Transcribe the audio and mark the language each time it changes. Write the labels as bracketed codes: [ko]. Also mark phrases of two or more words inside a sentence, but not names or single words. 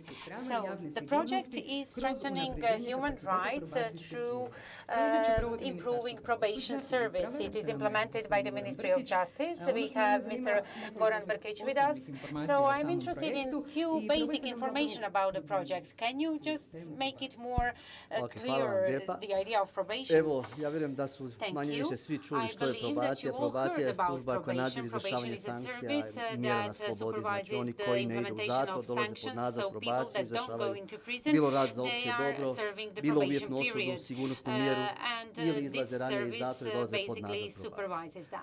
[en] So the project is strengthening human rights through improving probation service. It is implemented by the Ministry of Justice. We have Mr. Goran Brkić with us. So I'm interested in few basic information about the project. Can you just make it more clear, the idea of probation? [hr] Evo, ja vjerujem da su manje-više svi čuli što je probacija. Probacija je služba koja nadzire izvršavanje sankcija i mjera na slobodi. Znači oni koji ne idu u zatvor dolaze pod nadzor probacije, izvršavaju bilo rad za opće dobro, bilo uvjetnu osudu, sigurnosnu mjeru ili izlaze ranije iz zatvora i dolaze pod nadzor probacije.